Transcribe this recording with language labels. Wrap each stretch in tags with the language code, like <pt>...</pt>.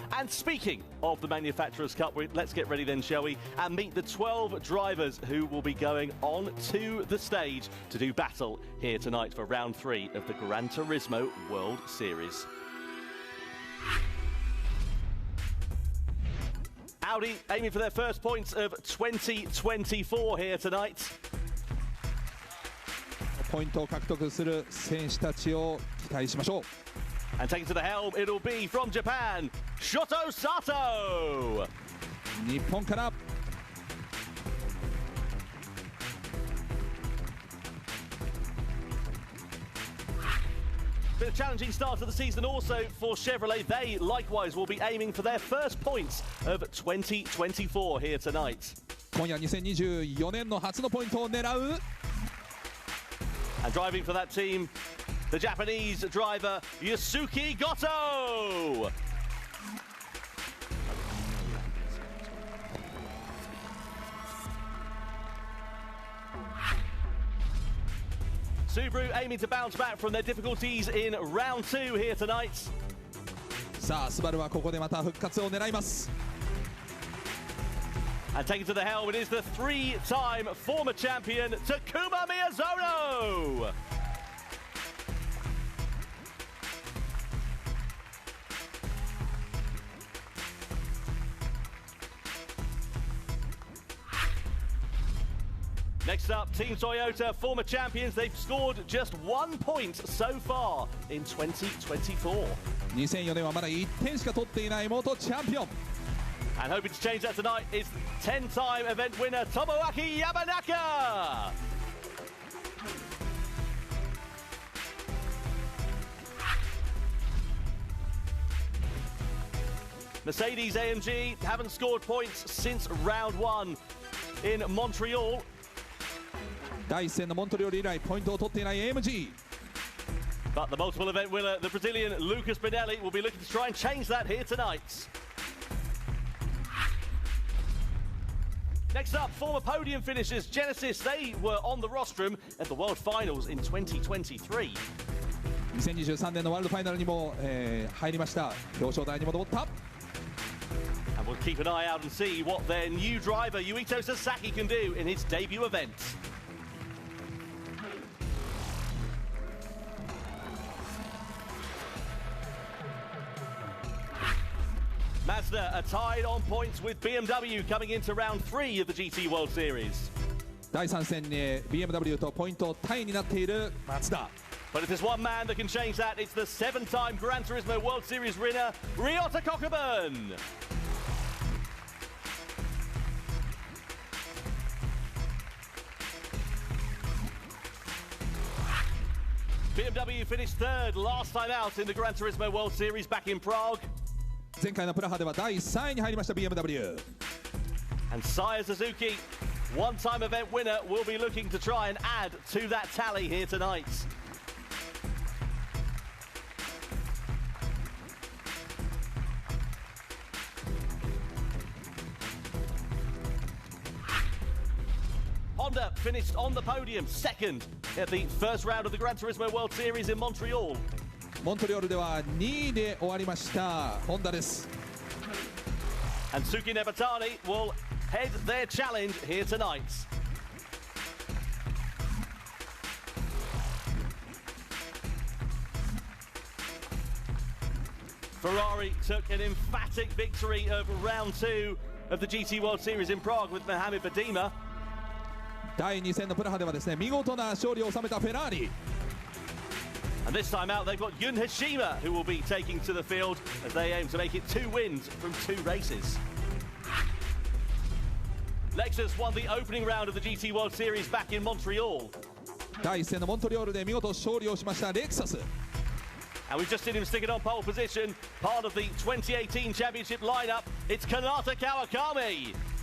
<en>And speaking of the Manufacturers' Cup, let's get ready then, shall we, and meet the 12 drivers who will be going on to the stage to do battle here tonight for round 3 of the Gran Turismo World Series. Audi aiming for their first points of 2024 here tonight.</en> <ja>ポイントを獲得する選手たちを期待しましょう。</ja> <en>And taking to the helm, it'll be from Japan, Shoto Sato.</en> <ja>日本から</ja> <en>Bit of challenging start to the season also for Chevrolet. They likewise will be aiming for their first points of 2024 here tonight.</en> <ja>今夜2024年の初のポイントを狙う</ja> <en>And driving for that team, the Japanese driver Yusuke Goto. Subaru aiming to bounce back from their difficulties in round 2 here tonight.</en> <ja>さあスバルはここでまた復活を狙います。</ja> <en>And taking to the helm, it is the 3-time former champion Takuma Miyazono. Next up, Team Toyota, former champions. They've scored just 1 point so far in 2024.</en> <ja>2004年はまだ1点しか取っていない元チャンピオン。</ja> <en>And hoping to change that tonight is 10-time event winner Tomoaki Yamanaka. Mercedes AMG haven't scored points since round 1 in Montreal.</en> <ja>第1戦のモントリオール以来ポイントを取っていない AMG。</ja> <en>But the multiple event winner, the Brazilian Lucas Pinelli, will be looking to try and change that here tonight. Next up, former podium finishers, Genesis. They were on the rostrum at the World Finals in 2023.</en> <ja>2023年のワールドファイナルにも、入りました。表彰台にも登った。</ja> <en>And we'll keep an eye out and see what their new driver, Yuito Sasaki, can do in his debut event. Mazda are tied on points with BMW coming into round 3 of the GT World Series.</en> <ja>第3戦に BMW とポイントタイになっている松田。</ja> <en>But if there's one man that can change that, it's the 7-time Gran Turismo World Series winner, Ryota Kokubun. BMW finished 3rd last time out in the Gran Turismo World Series back in Prague.</en> <ja>前回のプラハでは第3位に入りました BMW。</ja> <en>And Saya Suzuki, one-time event winner, will be looking to try and add to that tally here tonight. Honda finished on the podium, 2nd at the first round of the Gran Turismo World Series in Montreal.</en> <ja>モントリオールでは2位で終わりましたホンダです。</ja> <en>And Suki Nebatani will head their challenge here tonight. Ferrari took an emphatic victory over round 2 of the GT World Series in Prague with Mohamed Badima.</en> <ja>第2戦のプラハではですね、見事な勝利を収めたフェラーリ。</ja> <en>And this time out, they've got Yun Hashima, who will be taking to the field as they aim to make it 2 wins from 2 races. Lexus won the opening round of the GT World Series back in Montreal.</en> <ja>第1戦のモントリオールで見事勝利をしましたレクサス。</ja> <en>And we've just seen him stick it on pole position, part of the 2018 championship lineup. It's Kanata Kawakami.</en>